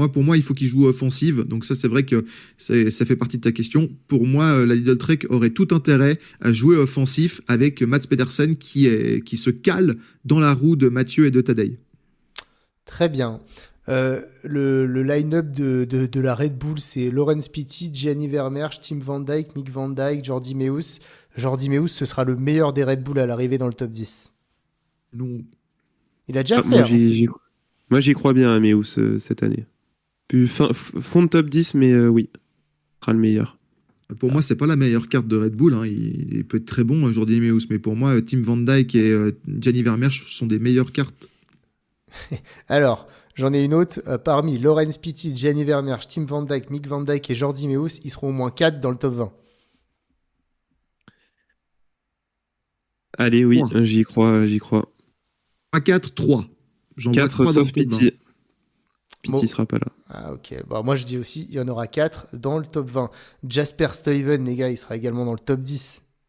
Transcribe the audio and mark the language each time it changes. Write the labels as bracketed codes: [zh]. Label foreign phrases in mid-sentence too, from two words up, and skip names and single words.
[fr] Moi, pour moi, il faut qu'ils jouent offensive. Donc, ça, c'est vrai que ça fait partie de ta question. Pour moi, la Lidl Trek aurait tout intérêt à jouer offensif avec Mats Pedersen qui se cale dans la roue de Mathieu et de Tadej. Très bien. Le line-up de la Red Bull, c'est Laurens Pitty, Gianni Vermeersch, Tim Van Dijk, Mick Van Dijk, Jordi Meus. Jordi Meus, ce sera le meilleur des Red Bull à l'arrivée dans le top 10. Non. Il a déjà Ah, fait, hein. moi, j'y crois bien à Meus cette année. Puis fond de top 10, mais oui, ce sera le meilleur. Pour moi, c'est pas la meilleure carte de Red Bull. Hein. Il peut être très bon, Jordi Meus, mais pour moi, Tim Van Dijk et Gianni Vermeersch sont des meilleures cartes. Alors, j'en ai une autre. Parmi Laurens Pitty, Gianni Vermeersch, Tim Van Dijk, Mick Van Dijk et Jordi Meus, ils seront au moins 4 dans le top 20. Allez, oui, 3. j'y crois, j'y crois. Pas 4, 3. J'en vois 4 3 dans le sauf top 20. Pity. Bon. Pity sera pas là. Ah, ok. Bon, moi, je dis aussi, il y en aura 4 dans le top 20. Jasper Stuyven, les gars, il sera également dans le top 10.